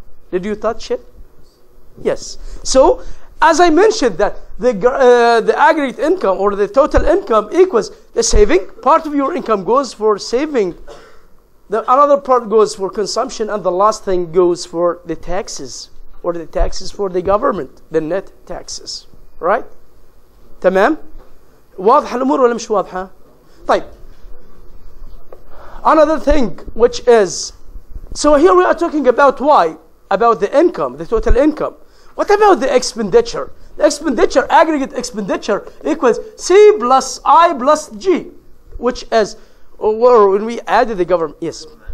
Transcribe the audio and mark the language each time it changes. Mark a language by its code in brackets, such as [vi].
[en] Did you touch it? Yes. So, as I mentioned, that the aggregate income or the total income equals the saving. Part of your income goes for saving. Another part goes for consumption, and the last thing goes for the taxes, or the taxes for the government, the net taxes. Right? [ar] تمام؟ واضحة الأمور ولا مش واضحة؟ طيب. [en] Another thing which is, so here we are talking about Y, about the income, the total income. What about the expenditure? The expenditure, aggregate expenditure, equals C plus I plus G, which is, or when we added the government, yes.